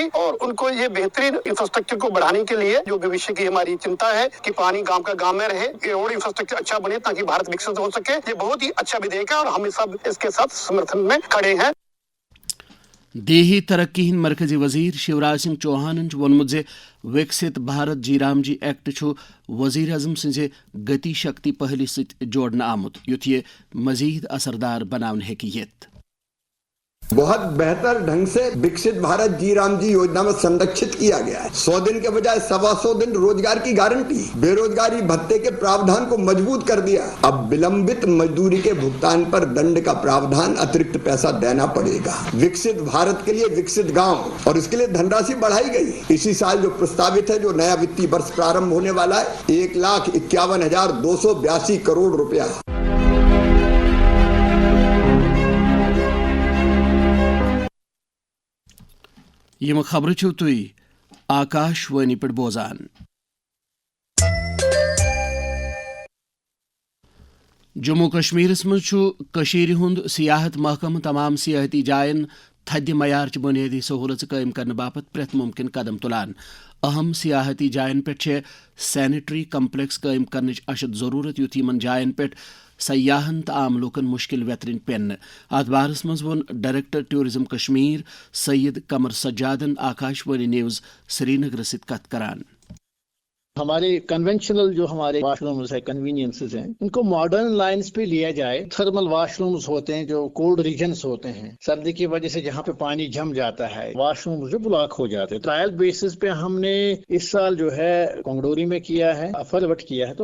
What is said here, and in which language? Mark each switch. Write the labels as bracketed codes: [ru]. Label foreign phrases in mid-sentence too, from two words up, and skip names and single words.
[hi] और उनको ये बेहतरीन इंफ्रास्ट्रक्चर को बढ़ाने के लिए जो भविष्य की हमारी चिंता है कि पानी गांव का गांव में रहे, ये और इंफ्रास्ट्रक्चर अच्छा बने ताकि भारत विकसित हो सके, ये बहुत ही अच्छा विधेयक है और हम सब इसके साथ समर्थन में खड़े हैं। [ks] देही तरक्की हिंद मरकजी वजीर शिवराज सिंह चौहान वोनमुत जे विकसित भारत जीराम जी एक्ट छु वजीर अजम सिंजे गति शक्ति पहल सत जोड़न आमुत युथ ये मजीद असरदार बनावन हेकि येत। [hi] बहुत बेहतर ढंग से विकसित भारत जी राम जी योजना में संरक्षित किया गया है। 100 दिन के बजाय 125 दिन रोजगार की गारंटी, बेरोजगारी भत्ते के प्रावधान को मजबूत कर दिया। अब विलंबित मजदूरी के भुगतान पर दंड का प्रावधान, अतिरिक्त पैसा देना पड़ेगा। विकसित भारत के लिए विकसित गांव, और इसके लिए धनराशि बढ़ाई गई। इसी साल जो प्रस्तावित है, जो नया वित्तीय वर्ष प्रारंभ होने वाला है, 1,51,282 करोड़ रुपया। [ks] यम खबर छो तुई आकाशवाणी पे बोजान। जम्मू कश्मीरस मं छु कशीर हुंद सियाहत महकम तमाम सियाहती जायन थद्य मयार च बुनियादी सहूलत कायम करने बापत प्रेत मुमकिन कदम तुलान। अहम सियाहती जायन पे [en] sanitary complex [ks] कायम करने अशद जरूरत युथ यमन जायन पे सयाहन तो आम लोकन मुश्किल वेतरिन पेन। अत बारस मज वोन [en] director tourism [ks] कश्मीर सैयद कमर सज्जादन आकाशवाणी न्यूज श्रीनगर से कत करान। [hi] हमारे कन्वेंशनल जो हमारे वाशरूम्स है, कन्वीनियंसेस हैं, इनको [en] modern lines [hi] पे लिया जाए। [en] thermal washrooms [hi] होते हैं जो [en] cold regions [hi] होते हैं, सर्दी की वजह से जहाँ पे पानी जम जाता है, वाशरूम्स जो ब्लॉक हो जाते हैं। [en] trial basis [hi] पे हमने इस साल जो है कोंगडोरी में किया है, अफरवट किया है।